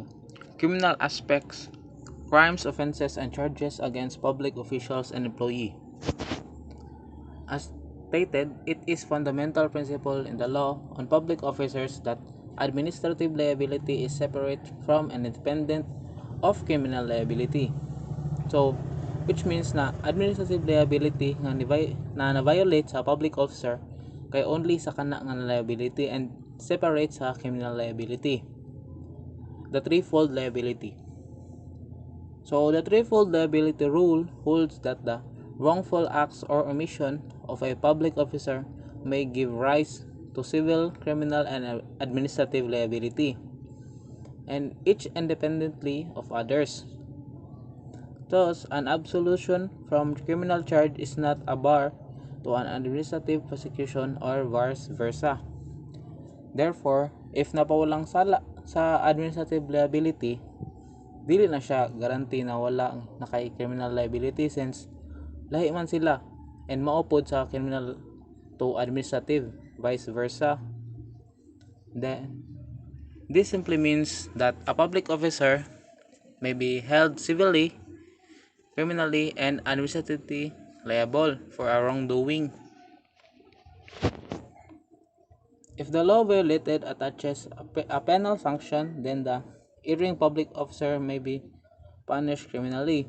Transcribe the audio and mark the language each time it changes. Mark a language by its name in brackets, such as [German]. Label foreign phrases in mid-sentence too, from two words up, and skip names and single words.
[English] Criminal aspects, crimes, offenses, and charges against public officials and employee. As stated, it is fundamental principle in the law on public officers that administrative liability is separate from and independent of criminal liability. So, which means na administrative liability [Cebuano] nga na-violate sa [English] public officer kay only [Cebuano] sa kana nga [English] liability and separate sa criminal liability. The threefold liability. So, the threefold liability rule holds that the wrongful acts or omission of a public officer may give rise to civil, criminal, and administrative liability, and each independently of others. Thus, an absolution from criminal charge is not a bar to an administrative prosecution or vice versa. [Cebuano] Therefore, if napawalang sala sa [English] administrative liability, [Cebuano] dili na siya guarantee na wala na kay [English] criminal liability since [Cebuano] lahi man sila and maupod sa [English] criminal to administrative, vice versa. Then, this simply means that a public officer may be held civilly, criminally, and administratively liable for a wrongdoing. If the law violated attaches a penal sanction, then the erring public officer may be punished criminally.